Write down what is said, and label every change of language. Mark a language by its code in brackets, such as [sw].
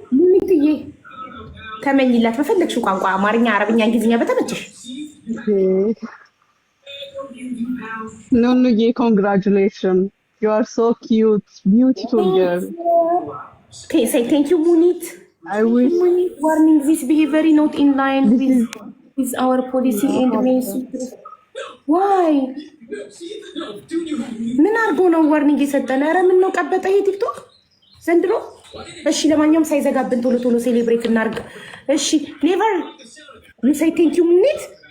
[am] ምንትዬ ተመኝላት በፈለግሽው ቋንቋ አማርኛ፣ አረብኛ፣ እንግሊዝኛ በተመቸሽ። [en] ኑኑዬ congratulations. You are so cute, beautiful girl. Okay, say thank you ሙኒት። I wish warning, this behavior is not in line with our policy and message. Why? [am] ምን አድርጎ ነው ዋርኒንግ የሰጠን? ኧረ ምን ነው ቀበጠ ይሄ ቲክቶክ ዘንድሮ። እሺ ለማንኛውም ሳይዘጋብን ቶሎ ቶሎ ሴሌብሬት እናድርግ። እሺ [en] ኔቨር ዩ ሴይ ቴንክ ዩ [am] ሙኒት